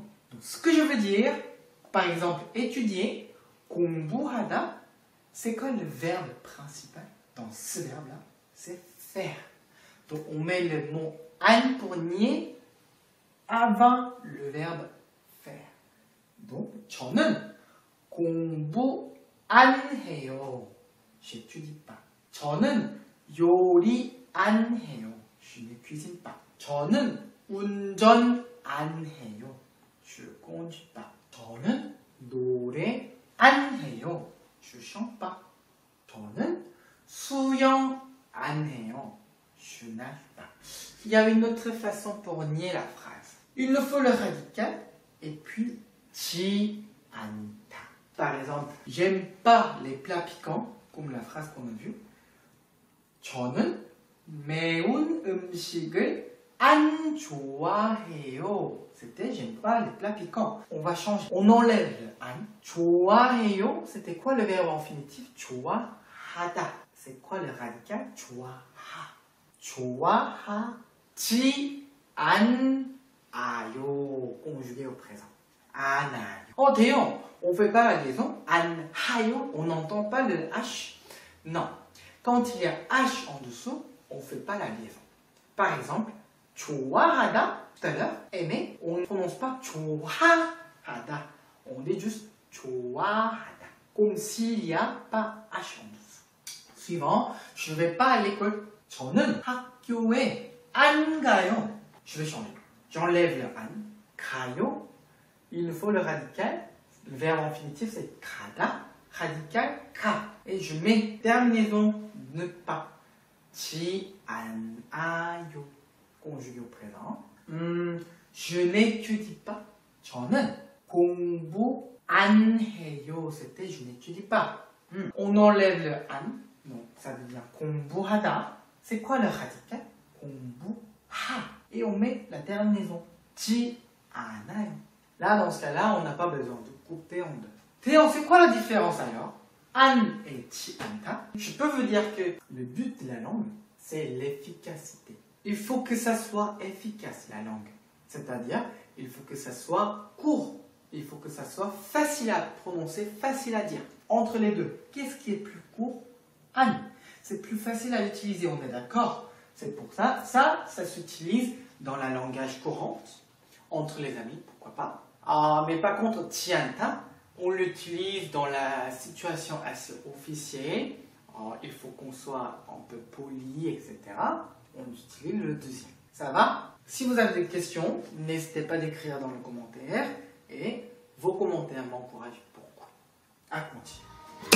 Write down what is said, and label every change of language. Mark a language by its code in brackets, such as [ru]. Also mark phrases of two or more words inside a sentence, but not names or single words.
[fr] Donc, ce que je veux dire, par exemple, étudier, 공부하다, c'est quoi le verbe principal dans ce verbe-là? C'est faire. Donc, on met le mot 안 pour nier avant le verbe faire. Donc, [ko] 저는 공부 안 해요. [fr] J'étudie pas. [ko] 저는 요리 안 해요. [fr] Je ne cuisine pas. [ko] 저는 운전 안 해요. [fr] Je conduis pas. [ko] 저는 노래 안 해요. [fr] Je chante pas. [ko] 저는 수영 안 해요. [fr] Je nage pas. Il y a une autre façon pour nier la phrase. Il nous faut le radical et puis [ko] 많지 않다. [fr] Par exemple, j'aime pas les plats piquants, comme la phrase qu'on a vue. [ko] 저는 매운 음식을 안 좋아해요. [fr] C'était j'aime pas les plats piquants. On va changer. On enlève le an. 좋아해요, c'était quoi le verbe infinitif? 좋아하다. C'est quoi le radical? 좋아하. [ko] 좋아하지 않아요. [fr] Conjugué au présent. 안아요. Oh, Théon, on fait pas la liaison. 안하요, on n'entend pas le H. Non. Quand il y a H en dessous, on fait pas la liaison. Par exemple, 좋아하다, tout à l'heure, aimer, on ne prononce pas 좋아하다. On dit juste 좋아하다. Comme s'il n'y a pas H en dessous. Suivant, je ne vais pas à l'école. [ko] 저는 학교에 안 가요. [fr] Je vais changer. J'enlève le an. 가요. Il nous faut le radical. Le verbe infinitif, c'est 가다. Radical, 가. Et je mets terminaison, ne pas. [ko] 지 않아요. [fr] Conjugué au présent. Je n'étudie pas. [ko] 저는 공부 안 해요. [fr] C'était je n'étudie pas. On enlève le an. Donc ça devient 공부하다. C'est quoi le radical? [ko] 공부하. [fr] Et on met la terminaison. [ko] 지 않아요. [fr] Là, dans ce cas-là, on n'a pas besoin de couper en deux. Théon, c'est quoi la différence alors? An et [ko] 지 않다. [fr] Je peux vous dire que le but de la langue, c'est l'efficacité. Il faut que ça soit efficace, la langue. C'est-à-dire, il faut que ça soit court. Il faut que ça soit facile à prononcer, facile à dire. Entre les deux, qu'est-ce qui est plus court? An. C'est plus facile à utiliser, on est d'accord? C'est pour ça, ça s'utilise dans la langage courante, entre les amis, pourquoi pas. Mais par contre, [ko] 지 않다, [fr] on l'utilise dans la situation assez officielle. Il faut qu'on soit un peu poli, etc. On utilise le deuxième. Ça va? Si vous avez des questions, n'hésitez pas d'écrire dans les commentaires. Et vos commentaires m'encouragent beaucoup à continuer.